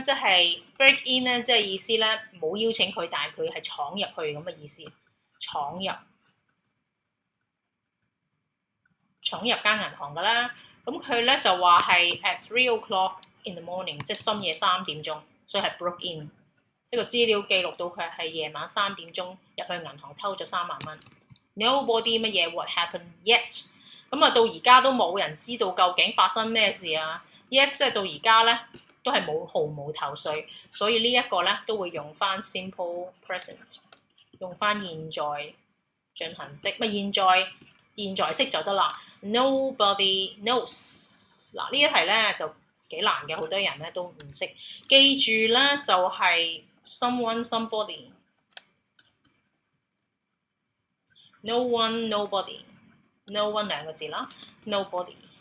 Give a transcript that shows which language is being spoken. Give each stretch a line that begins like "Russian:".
Cantonese: 即係
English: break in
Cantonese: 咧，即係意思咧冇邀請佢，但係佢係闖入去咁嘅意思，闖入間銀行㗎啦。咁佢咧就話係
English: at 3 o'clock in the morning，
Cantonese: 即係深夜3點鐘，所以係
English: broke in。
Cantonese: 即係個資料記錄到佢係夜晚3點鐘入去銀行偷咗3萬蚊。
English: Nobody
Cantonese: 乜嘢
English: what happened yet？
Cantonese: 咁啊到而家都冇人知道究竟發生咩事啊 ！yet 即係到而家咧都係毫無頭緒，所以呢一個咧都會用翻 simple present， 用翻現在進行式，現在式就得啦。
English: Nobody knows。
Cantonese: 嗱呢一題咧就幾難嘅，好多人咧都唔識。記住咧就係
English: someone somebody。 No one, nobody.
Cantonese: No one 兩個字啦 ，nobody。